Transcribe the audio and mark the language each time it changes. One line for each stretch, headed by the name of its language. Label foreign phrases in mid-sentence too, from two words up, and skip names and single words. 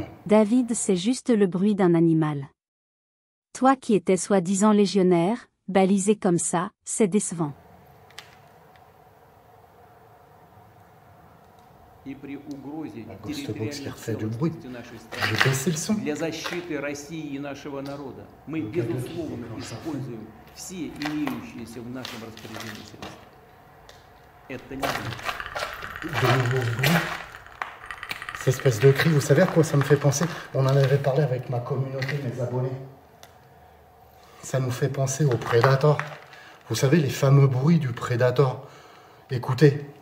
French: David, c'est juste le bruit d'un animal. Toi qui étais soi-disant légionnaire, balisé comme ça, c'est décevant. La Ghost Box qui refait du bruit. J'ai baissé le son.
Russian: Для защиты России и нашего народа мы, безусловно, используем все имеющиеся в нашем распоряжении средства. Это не
French: De nouveaux bruits. Cette espèce de cri, vous savez à quoi ça me fait penser? On en avait parlé avec ma communauté, mes abonnés. Ça nous fait penser au Predator. Vous savez, les fameux bruits du Predator. Écoutez.